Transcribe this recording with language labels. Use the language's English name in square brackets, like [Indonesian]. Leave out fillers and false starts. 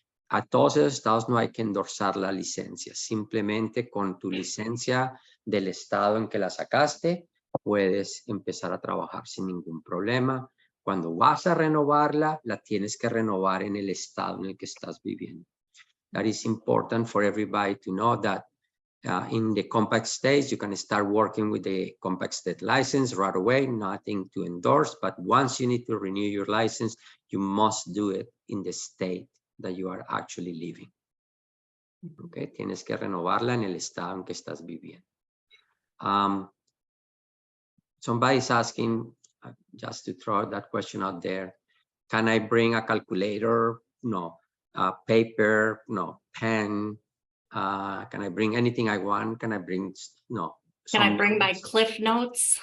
[Spanish] A todos esos estados no hay que endorsar la licencia, simplemente con tu licencia del estado en que la sacaste, puedes empezar a trabajar sin ningún problema. Cuando vas a renovarla, la tienes que renovar en el estado en el que estás viviendo. [English] That is important for everybody to know that in the compact states, you can start working with the compact state license right away, nothing to endorse, but once you need to renew your license, you must do it in the state that you are actually living. [Spanish] Okay, tienes que renovarla en el estado en que estás viviendo. [English] Somebody's asking, just to throw that question out there, can I bring a calculator? No. Paper? No. Pen? Can I bring anything I want? Can I bring, no. Can I bring my Cliff Notes?